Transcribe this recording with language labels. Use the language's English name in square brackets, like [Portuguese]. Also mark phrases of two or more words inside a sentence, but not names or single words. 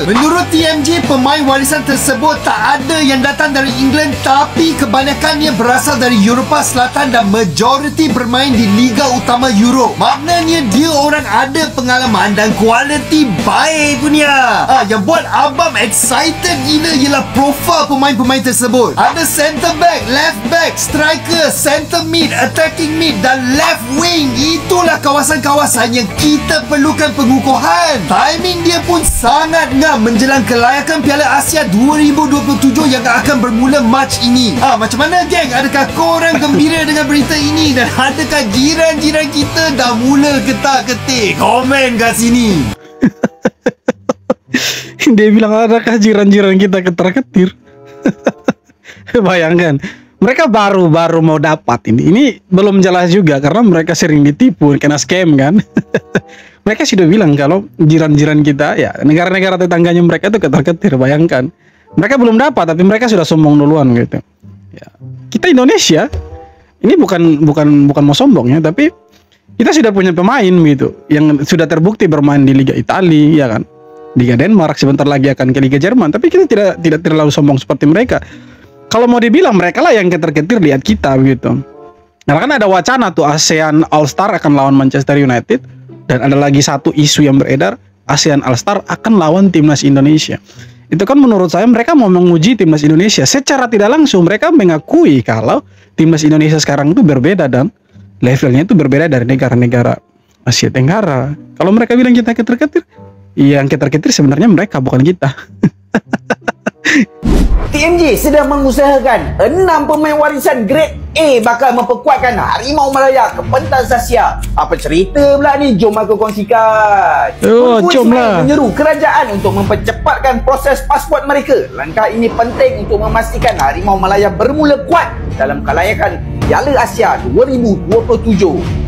[Malay] Menurut TMJ, pemain warisan tersebut tak ada yang datang dari England, tapi kebanyakannya berasal dari Eropah Selatan dan majoriti bermain di Liga Utama Europe. Maknanya dia orang ada pengalaman dan kualiti baik punya. Yang buat abang excited gila ialah profil pemain-pemain tersebut. Ada [English] center back, left back, striker, center mid, attacking mid [Malay] dan [English] left wing. [Malay] Itulah kawasan-kawasan yang kita perlukan pengukuhan. Timing dia pun sangat ngam menjelang kelayakan Piala Asia 2027 yang akan bermula Mac ini. Macam mana geng? Adakah korang gembira dengan berita ini? Dan adakah jiran-jiran kita dah mula ketak-ketik? Komen kat sini. [Indonesian] Dia bilang adakah jiran-jiran kita ketar-ketir. Bayangkan, mereka baru mau dapat ini. Ini belum jelas juga karena mereka sering ditipu, kena scam kan. Mereka sudah bilang kalau jiran-jiran kita, ya negara-negara tetangganya mereka itu ketar-ketir. Bayangkan, mereka belum dapat tapi mereka sudah sombong duluan gitu. Ya. Kita Indonesia ini bukan mau sombong ya, tapi kita sudah punya pemain gitu yang sudah terbukti bermain di Liga Italia, ya kan, Liga Denmark, sebentar lagi akan ke Liga Jerman. Tapi kita tidak terlalu sombong seperti mereka. Kalau mau dibilang mereka lah yang ketar-ketir lihat kita gitu. Nah kan ada wacana tuh ASEAN All Star akan lawan Manchester United, dan ada lagi satu isu yang beredar, ASEAN All Star akan lawan Timnas Indonesia. Itu kan menurut saya mereka mau menguji Timnas Indonesia. Secara tidak langsung mereka mengakui kalau Timnas Indonesia sekarang itu berbeda dan levelnya itu berbeda dari negara-negara Asia Tenggara. Kalau mereka bilang kita ketar-ketir, yang ketar-ketir sebenarnya mereka, bukan kita. [Malay] TMJ sedang mengusahakan 6 pemain warisan [English] grade A [Malay] bakal memperkuatkan Harimau Melaya ke pentas Asia. Apa cerita pula ni? Jom aku kongsikan. Jom lah. Menyeru kerajaan untuk mempercepatkan proses pasport mereka. Langkah ini penting untuk memastikan Harimau Melaya bermula kuat dalam kelayakan Piala Asia 2027.